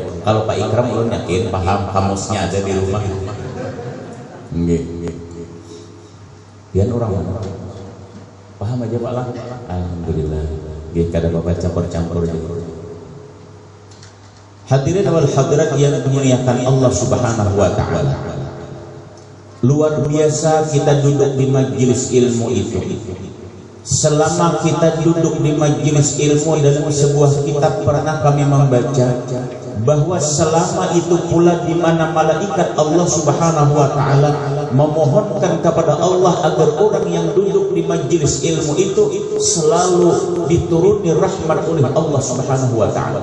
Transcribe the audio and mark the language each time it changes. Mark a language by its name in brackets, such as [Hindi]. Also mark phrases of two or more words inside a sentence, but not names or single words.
[Banjar] Kalau Pak Ikram ulun yakin paham, kamusnya ada di rumah. Nggih. Pian orang paham aja Pak lah. Alhamdulillah. Nggih, kada apa-apa campur-campur aja. [Indonesian] Hadirin wal hadirat yang dimuliakan Allah [Arabic] Subhanahu wa taala. [Indonesian] Luar biasa kita duduk di majelis ilmu itu. Selama kita duduk di majelis ilmu dalam sebuah kitab pernah kami membaca bahwa selama itu pula di mana malaikat Allah [Arabic] Subhanahu wa taala [Indonesian] memohonkan kepada Allah agar orang yang duduk di majelis ilmu itu selalu dituruni rahmat oleh Allah [Arabic] Subhanahu wa taala.